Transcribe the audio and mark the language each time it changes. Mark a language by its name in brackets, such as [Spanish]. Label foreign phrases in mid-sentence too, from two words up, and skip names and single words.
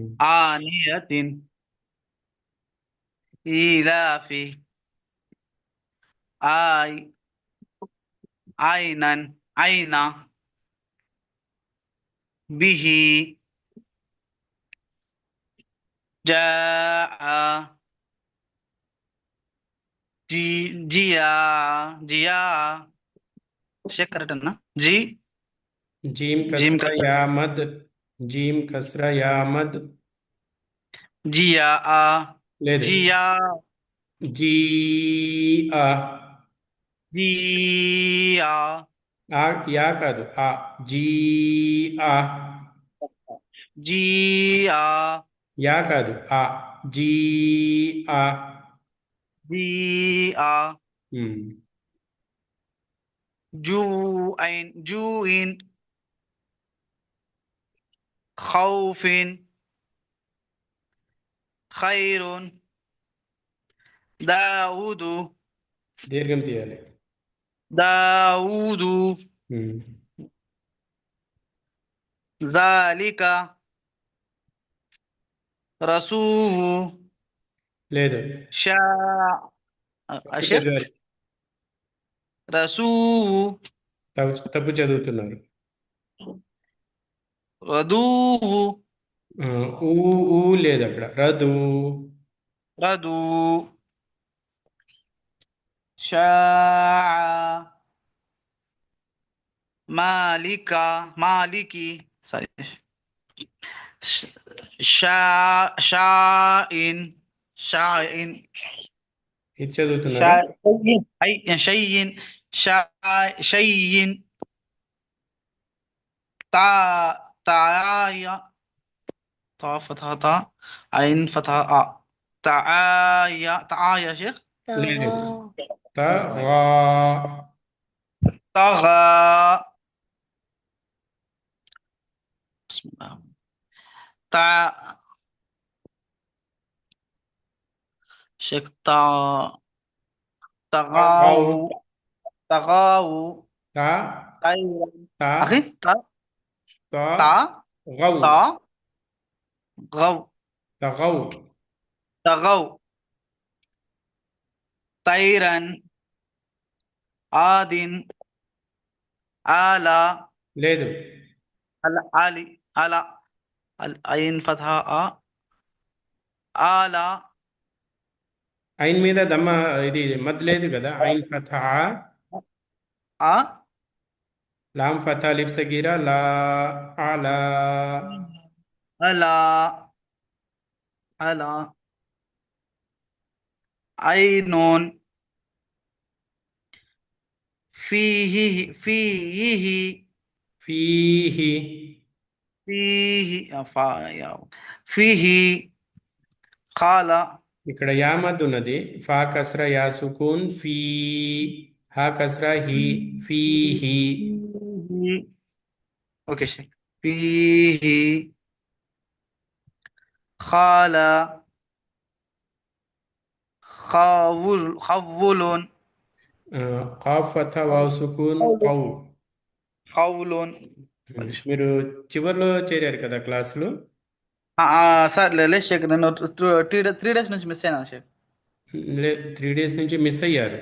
[Arabic] آنية إلافي آي عينا عينا به جاء جي جيا جيا شيخ [Hindi] करेक्ट है ना जी [Arabic] జీమ్ जीम కస్రా का يا مد. جيم كسرة يا مد. جيا آ [Telugu] లేదు [Arabic] जिया جي آ. जिया [Telugu] ఆ యా కాదు ఆ. జీ ఆ. [Arabic] जिया [Telugu] యా కాదు ఆ. జీ ఆ. [Arabic] जिया ఉమ్. جوع خوف خير داود [Telugu] దీర్ఘం తీయాలి. [Arabic] दाऊदु ఉమ్. ذلك رسوه [Telugu] లేదు [Arabic] शा [Telugu] తప్పు [Arabic] शेख [Telugu] చదివారు. [Arabic] रसूहु [Telugu] తప్పు చదువుతున్నారు. [Arabic] रदूहु [Telugu] ఆ, ఊ ఊ లేదు అక్కడ. రదు. [Arabic] ردو شاء مالكا مالكي सॉरी شيء شيء [Telugu] ఇది చదువుతున్నారా? [Arabic] شيء شيء تا تايا تا فتحة تا عين فتحة آ تايا شيخ [Telugu] లేదు తగా. [Arabic] تغا بسم الله تا شيخ تا تغو تغو تا تا أخي تا తా تا గౌ تا غو తగౌ. تغو طيرا عاد آلا [Telugu] లేదు [Arabic] آلي آلا العين فتحة آلا [Telugu] ఐన్ మీద దమ్మ ఇది మద్ లేదు కదా. [Arabic] عين فتحة. آ لام فتحة ألف صغيرة لا آلا. ألا ألا عين فيه فيه ఫీహి فيه فيه قال ఇక్కడ يا مد ఉన్నది. فا كسرة يا سكون في. ها كسرة هي فيه. فيه اوكي شيخ فيه خال خول كاف فتحة واو سكون قو. خول [Telugu] మీరు చివర్లో చేరారు కదా క్లాసులో. సార్ లేదు షేక్, నేను 3 days నుంచి మిస్ అయినాను షేక్. 3 days నుంచి మిస్ అయ్యారు.